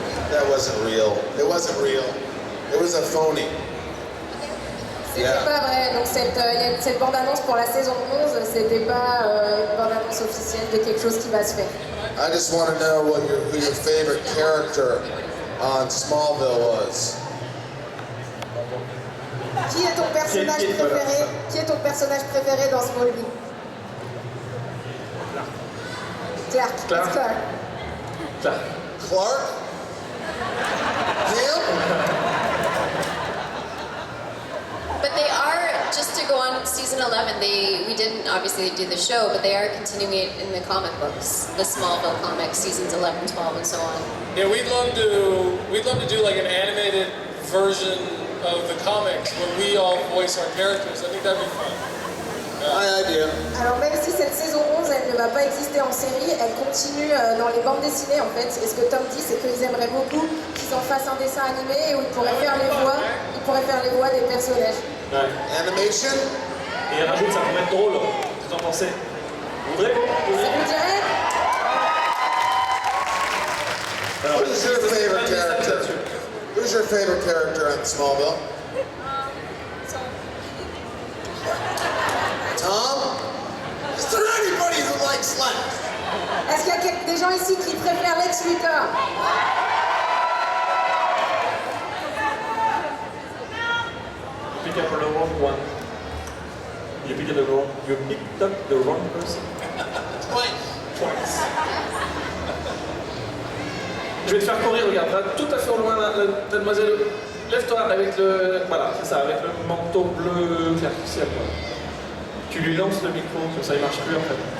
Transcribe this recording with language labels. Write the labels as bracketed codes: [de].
[en] That wasn't real. It wasn't real. It was a phony. [fr] C'était pas vrai, donc cette bande-annonce pour la saison 11, c'était pas une bande-annonce officielle de quelque chose qui va se faire. [en] I just want to know who your favorite character on Smallville was. [fr] Qui est ton personnage préféré? Qui est ton personnage préféré dans Smallville? [en] Clark. Clark. Clark. Clark. Clark? Him? But they are, just to go on season 11, we didn't obviously do the show, but they are continuing it in the comic books, the Smallville comics, seasons 11, 12, and so on. Yeah, we'd love to do like an animated version of the comics where we all voice our characters. I think that'd be fun. My idea. [fr] Alors même si cette saison 11 elle ne va pas exister en série, elle continue dans les bandes dessinées en fait. Et ce que Tom dit, c'est qu'ils aimeraient beaucoup qu'ils en fassent un dessin animé où ils pourraient faire les voix des personnages. Ouais. Animation. Et elle rajoute, ça pourrait être drôle. Qu'est-ce que vous en pensez? Vous voudrez? Ça vous dirait? Alors, [en] Who's your favorite character? Who's your favorite character on Smallville? Tom? Is there anybody who likes Slash? [fr] Est-ce qu'il y a des gens ici qui préfèrent Lex Luthor? [en] You pick up the wrong one. You picked up the wrong person. Twice. [fr] Je vais te faire courir, regarde, là, tout à fait au loin, la demoiselle. Lève-toi avec le... Voilà, c'est ça, avec le manteau bleu clair-ciel. Tu lui lances le micro, comme ça il marche plus en fait.